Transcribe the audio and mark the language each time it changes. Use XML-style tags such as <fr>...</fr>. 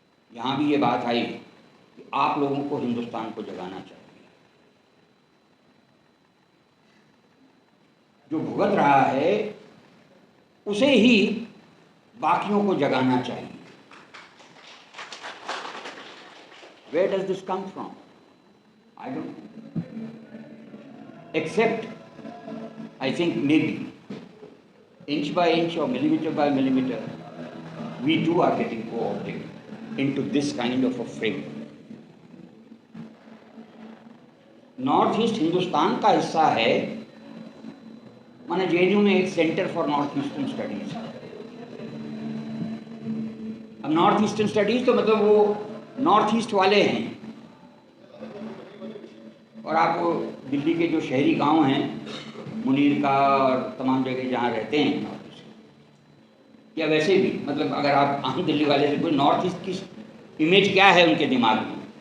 <hi>यहाँ भी ये बात आई कि आप लोगों को हिंदुस्तान को जगाना चाहिए। जो भुगत रहा है उसे ही बाकियों को जगाना चाहिए।</hi> <en>Where does this come from? I don't know. Except, I think maybe inch by inch or millimeter by millimeter, we too are getting co-opted into this kind of a frame.</en> <hi>North east Hindustan का हिस्सा है, माने JNU में एक centre for north eastern studies. अब north eastern studies तो मतलब वो नॉर्थ ईस्ट वाले हैं, और आपको दिल्ली के जो शहरी गांव हैं, मुनीर का और तमाम जगह जहाँ रहते हैं, या वैसे भी मतलब अगर आप आम दिल्ली वाले से कोई नॉर्थ ईस्ट की इमेज क्या है उनके दिमाग में,</hi>